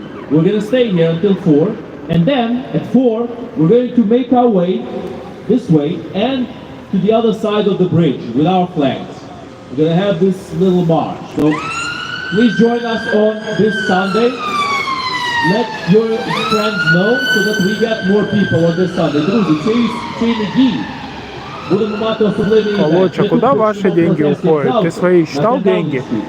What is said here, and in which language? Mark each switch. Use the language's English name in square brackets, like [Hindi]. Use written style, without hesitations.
[English] We're going to stay here until 4. And then at 4, we're going to make our way this way and to the other side of the bridge with our flags. We're going to have this little march. So please join us on this Sunday. Let your friends know so that we get more people on this Sunday. [Ukrainian] Друзі, цей неділі будемо мати особливий івент. [Russian] Володя, куда ваши деньги уходят? Ты свои считал деньги?